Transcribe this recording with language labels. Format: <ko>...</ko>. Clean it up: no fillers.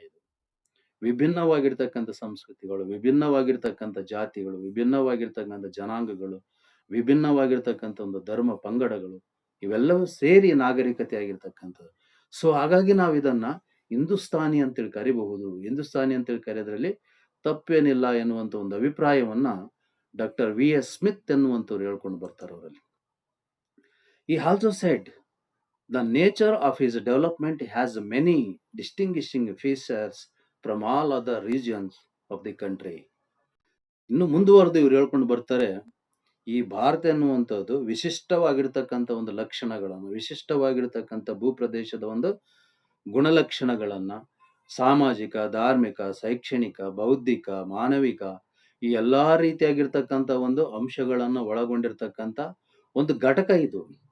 <kn>ಇದು ವಿಭಿನ್ನವಾಗಿರ್ತಕ್ಕಂಥ ಸಂಸ್ಕೃತಿಗಳು, ವಿಭಿನ್ನವಾಗಿರ್ತಕ್ಕಂಥ ಜಾತಿಗಳು, ವಿಭಿನ್ನವಾಗಿರ್ತಕ್ಕಂಥ ಜನಾಂಗಗಳು, ವಿಭಿನ್ನವಾಗಿರ್ತಕ್ಕಂಥ ಒಂದು ಧರ್ಮ ಪಂಗಡಗಳು, ಇವೆಲ್ಲವೂ ಸೇರಿ ನಾಗರಿಕತೆ ಆಗಿರ್ತಕ್ಕಂಥದ್ದು. ಸೊ ಹಾಗಾಗಿ ನಾವು ಇದನ್ನ ಹಿಂದೂಸ್ತಾನಿ ಅಂತೇಳಿ ಕರಿಬಹುದು, ಹಿಂದೂಸ್ತಾನಿ ಅಂತೇಳಿ ಕರೆಯೋದ್ರಲ್ಲಿ ತಪ್ಪೇನಿಲ್ಲ ಎನ್ನುವಂತ ಒಂದು ಅಭಿಪ್ರಾಯವನ್ನ ಡಾಕ್ಟರ್ ವಿ ಎಸ್ ಸ್ಮಿತ್ ಎನ್ನುವಂತವ್ರು ಹೇಳ್ಕೊಂಡು ಬರ್ತಾರೆ ಅವರಲ್ಲಿ.</kn> <en>He also said the nature of his development has many distinguishing features from all other regions of the country.</en> <kn>ಇನ್ನು ಮುಂದುವರೆದು ಇವ್ರು ಹೇಳ್ಕೊಂಡು ಬರ್ತಾರೆ, ಈ ಭಾರತ ಎನ್ನುವಂಥದ್ದು ವಿಶಿಷ್ಟವಾಗಿರ್ತಕ್ಕಂಥ ಒಂದು ಲಕ್ಷಣಗಳನ್ನು, ವಿಶಿಷ್ಟವಾಗಿರ್ತಕ್ಕಂಥ ಭೂಪ್ರದೇಶದ ಒಂದು ಗುಣಲಕ್ಷಣಗಳನ್ನ, ಸಾಮಾಜಿಕ, ಧಾರ್ಮಿಕ, ಶೈಕ್ಷಣಿಕ, ಬೌದ್ಧಿಕ, ಮಾನವಿಕ, ಈ ಎಲ್ಲಾ ರೀತಿಯಾಗಿರ್ತಕ್ಕಂಥ ಒಂದು ಅಂಶಗಳನ್ನ ಒಳಗೊಂಡಿರ್ತಕ್ಕಂಥ ಒಂದು ಘಟಕ ಇದು.</kn>